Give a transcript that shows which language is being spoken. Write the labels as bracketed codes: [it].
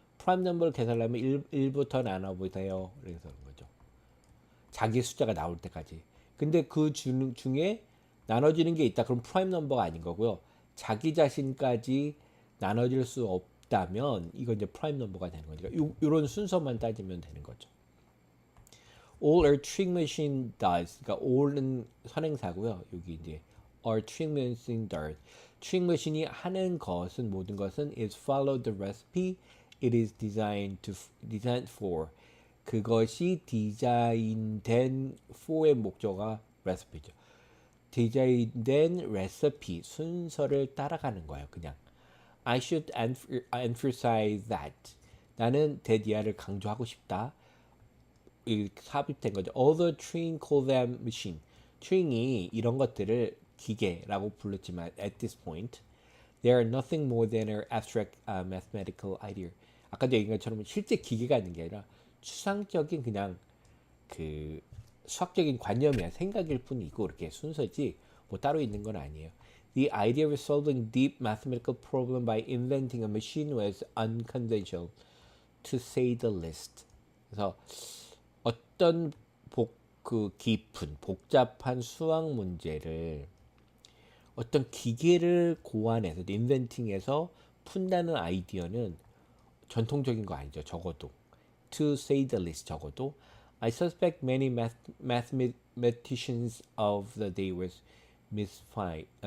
[ko] prime number 계산하면 1부터 나눠보세요. 그래서 그런 거죠. 자기 숫자가 나올 때까지. 근데 그 중에 나눠지는 게 있다. 그럼 prime number가 아닌 거고요. 자기 자신까지 나눠질 수 없다면 이건 이제 prime number가 되는 거니까 이런 순서만 따지면 되는 거죠. [en] All a Turing machine does. [ko] 그러니까 all은 선행사고요. 여기 이제 [en] a Turing machine does. Turing machine이 [ko] 하는 것은 모든 것은 [en] is follow the recipe it is designed for. [ko] 그것이 디자인된 for의 목적어가 recipe죠. 디자인된 레시피 순서를 따라가는 거예요. 그냥 [en] I should emphasize that. [ko] 나는 that 이하를 강조하고 싶다. 이 삽입된 거죠. [en] Although Turing called them machine. [ko] 튜링이 이런 것들을 기계라고 불렀지만 [en] at this point they are nothing more than an abstract mathematical idea. [ko] 아까도 얘기한 것처럼 실제 기계가 있는 게 아니라 추상적인 그냥 그 수학적인 관념이야 생각일 뿐이고 이렇게 순서지 뭐 따로 있는 건 아니에요. [en] The idea of solving deep mathematical problem by inventing a machine was unconventional, to say the least. [ko] 그래서 어떤 그 깊은 복잡한 수학 문제를 어떤 기계를 고안해서 인벤팅해서 푼다는 아이디어는 전통적인 거 아니죠. 적어도 [en] to say the least 적어도 I suspect many mathematicians of the day were mystified.